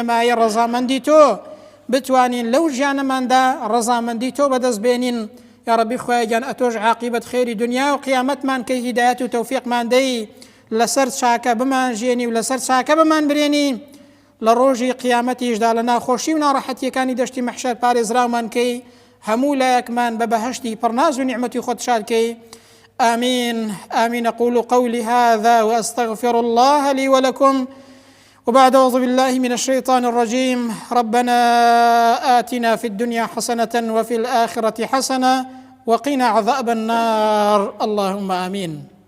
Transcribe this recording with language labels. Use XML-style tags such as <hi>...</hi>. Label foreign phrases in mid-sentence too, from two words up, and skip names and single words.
<ckb>مایە ڕەزامەندی تۆ بتوانین لەو ژیانەماندا ڕەزامەندی تۆ بەدەست بێنین</ckb> <ar>یا ربی</ar> <ckb>خوایان ئەتۆش عاقیبەت خێری دنیا و قیامەتمان کەی هیدایەت و تەوفیقمان دەی لەسەر چاکە بمان ژێنی و لەسەر چاکە بمان برێنی لە ڕۆژی قیامەتیشدا لە ناخۆشی و ناڕەحەتیەکانی دەشتی مەحشەر پارێزراومان کەی هەموو لایەکمان بە بەهەشتی پڕناز و نیعمەتی خۆت شاد کەی</ckb> <ar>آمين آمين أقول قولي هذا وأستغفر الله لي ولكم وبعد أعوذ بالله من الشيطان الرجيم ربنا آتنا في الدنيا حسنة وفي الآخرة حسنة وقنا عذاب النار اللهم آمين</ar>